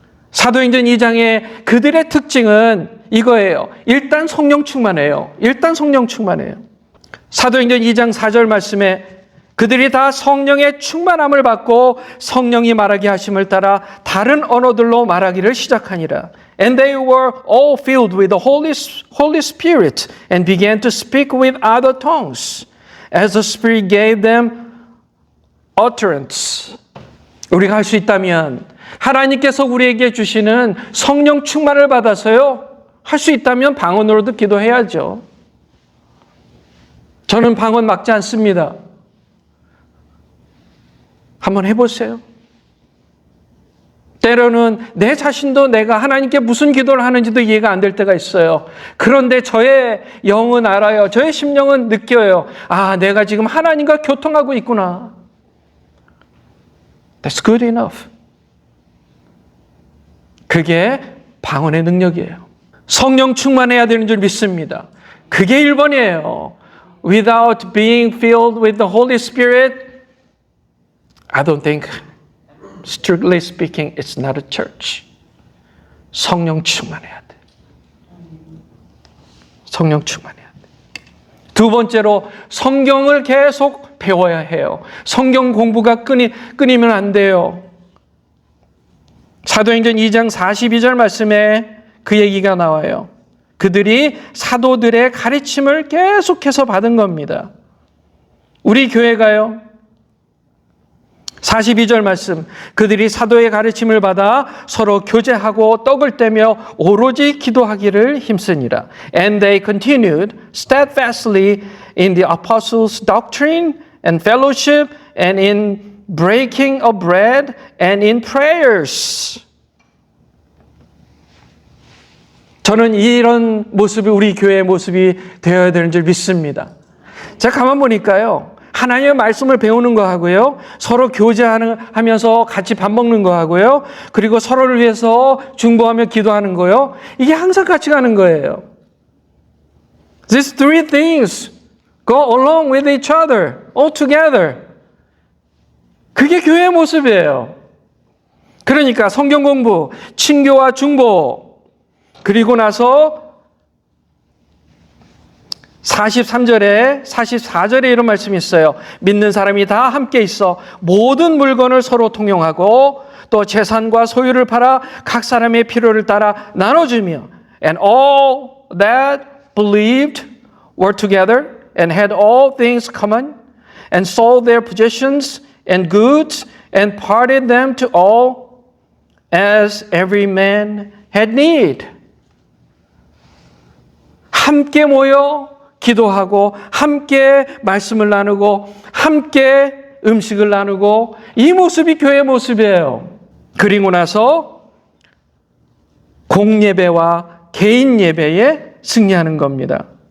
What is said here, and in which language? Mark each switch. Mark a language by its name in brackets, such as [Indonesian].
[Korean] 사도행전 2장의 그들의 특징은 이거예요. 일단 성령 충만해요. 사도행전 2장 4절 말씀에 그들이 다 성령의 충만함을 받고 성령이 말하게 하심을 따라 다른 언어들로 말하기를 시작하니라. [English] And they were all filled with the Holy Spirit and began to speak with other tongues as the Spirit gave them utterance. [Korean] 우리가 할 수 있다면 하나님께서 우리에게 주시는 성령 충만을 받아서요. 할 수 있다면 방언으로도 기도해야죠. 저는 방언 막지 않습니다. 한번 해보세요. 때로는 내 자신도 내가 하나님께 무슨 기도를 하는지도 이해가 안 될 때가 있어요. 그런데 저의 영은 알아요. 저의 심령은 느껴요. 아, 내가 지금 하나님과 교통하고 있구나. [English] That's good enough. [Korean] 그게 방언의 능력이에요. 성령 충만해야 되는 줄 믿습니다. 그게 1번이에요. [English] Without being filled with the Holy Spirit, I don't think, strictly speaking, it's not a church. [Korean] 성령 충만해야 돼. 성령 충만해야 돼. 두 번째로 성경을 계속 배워야 해요. 성경 공부가 끊이면 안 돼요. 사도행전 2장 42절 말씀에 그 얘기가 나와요. 그들이 사도들의 가르침을 계속해서 받은 겁니다. 우리 교회가요. 42절 말씀. 그들이 사도의 가르침을 받아 서로 교제하고 떡을 떼며 오로지 기도하기를 힘쓰니라. [English] And they continued steadfastly in the apostles' doctrine and fellowship and in breaking of bread and in prayers. [Korean] 저는 이런 모습이 우리 교회의 모습이 되어야 되는 줄 믿습니다. 제가 가만 보니까요. 하나님의 말씀을 배우는 거 하고요. 서로 교제하면서 같이 밥 먹는 거 하고요. 그리고 서로를 위해서 중보하며 기도하는 거요. 이게 항상 같이 가는 거예요. [English] These three things go along with each other, all together. [Korean] 그게 교회의 모습이에요. 그러니까 성경 공부, 친교와 중보, 그리고 나서 43절에 44절에 이런 말씀이 있어요. 믿는 사람이 다 함께 있어 모든 물건을 서로 통용하고 또 재산과 소유를 팔아 각 사람의 필요를 따라 나눠주며 [English] And all that believed were together and had all things common and sold their possessions and goods and parted them to all as every man had need. [Korean] 함께 모여 기도하고 함께 말씀을 나누고 함께 음식을 나누고 이 모습이 교회의 모습이에요. 그리고 나서 공예배와 개인 예배에 승리하는 겁니다.